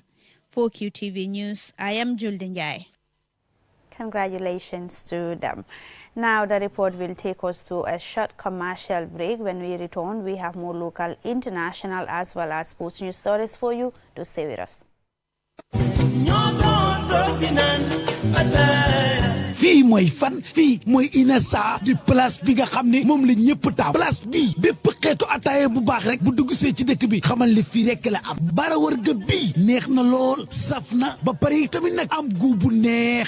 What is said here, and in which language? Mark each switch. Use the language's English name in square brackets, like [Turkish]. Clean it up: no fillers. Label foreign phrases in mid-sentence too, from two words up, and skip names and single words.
[English] For QTV News, I am Julden Jai. Congratulations to them. Now the report will take us to a short commercial break. When we return, we have more local, international as well as sports news stories for you. Do stay with us. [Wolof] fii mooy fan fii mooy Inessa di place bi nga xam ne moom la ñëpp taam place bii bépp xeetu ataaye bu baax rek bu dugg see ci dëkk bi xamal li fii rek la am bara warga bii neex na lool saf na ba pare tamit nag am gu bu neex